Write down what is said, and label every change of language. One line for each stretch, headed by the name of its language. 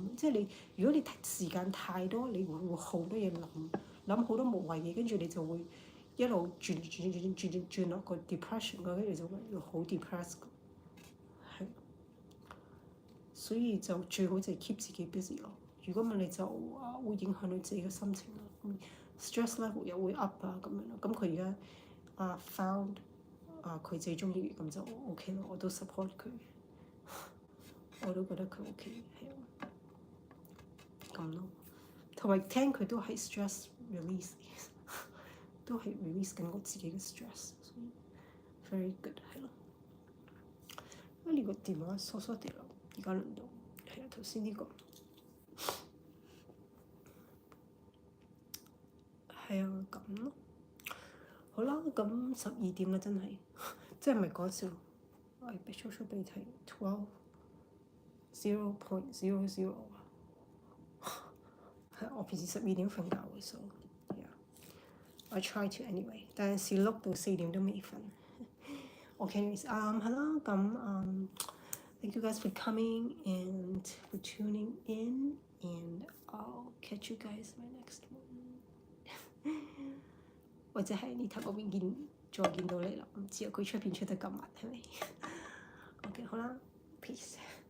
Cantonese: 即係如果你時間太多，你會好多嘢諗好多無謂嘢，跟住你就會一路轉落個 depression， 跟住就會好 depressed。所以就最好就係
English: keep
Cantonese: 自己
English: busy
Cantonese: 咯。如果唔係你就會影響到自己嘅心情啦。
English: stress level
Cantonese: 又會 up 咁樣咯。咁佢而家
English: found
Cantonese: 佢自己中意嘅，咁就 OK 咯。我都
English: support
Cantonese: 佢，我都覺得佢 OK 係咁咯。同埋聽佢都係
English: stress release，
Cantonese: 都係
English: release
Cantonese: 緊我自己嘅
English: stress，
Cantonese: 所以
English: very good
Cantonese: 係咯。呢個電話疏疏地咯。而家輪到係啊，頭先呢個係啊咁咯。好啦，咁12點啦，真係即係唔係講笑。我俾
English: show
Cantonese: 俾你睇 0.00 係我平時12點瞓覺嘅，所以
English: I try to anyway，
Cantonese: 但係試碌到4點都未瞓。
English: OK，anyways，
Cantonese: 係啦，咁
English: thank you guys for coming and for tuning in, and I'll catch you guys in my next one。
Cantonese: 或者喺呢頭嗰邊再見到你啦，唔知啊，佢出邊出得咁密係咪？OK， 好啦 ，
English: peace。